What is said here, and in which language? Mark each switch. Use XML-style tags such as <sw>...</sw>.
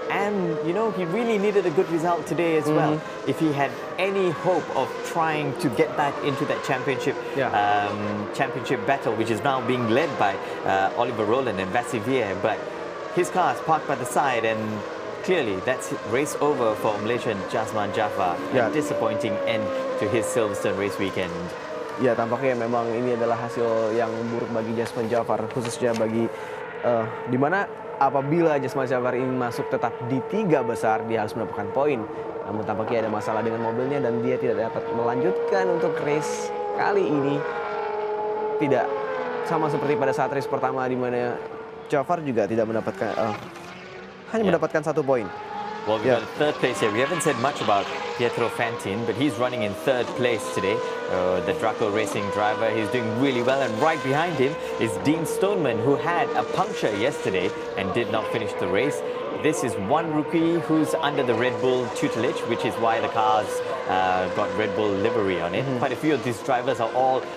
<en>And, you know, he really needed a good result today as well. If he had any hope of trying to get back into that championship battle, which is now being led by Oliver Rowland and Vassivier. But his car is parked by the side, and clearly that's race over for Malaysian Jasman Jafar. A disappointing end to his Silverstone race weekend.</en> <id>Ya, tampaknya memang ini adalah hasil yang buruk bagi Jasman Jafar, khususnya bagi di mana apabila Jasman Jafar ingin masuk tetap di 3 besar, dia harus mendapatkan poin. Namun tampaknya ada masalah dengan mobilnya dan dia tidak dapat melanjutkan untuk race kali ini. Tidak sama seperti pada saat race pertama di mana Jafar juga tidak mendapatkan hanya mendapatkan 1 poin.</id> <en>Well, we got 3rd place here. We haven't said much about Pietro Fantin, but he's running in 3rd place today. The Draco Racing driver, he's doing really well. And right behind him is Dean Stoneman, who had a puncture yesterday and did not finish the race. This is one rookie who's under the Red Bull tutelage, which is why the car's got Red Bull livery on it. Quite a few of these drivers are all</en>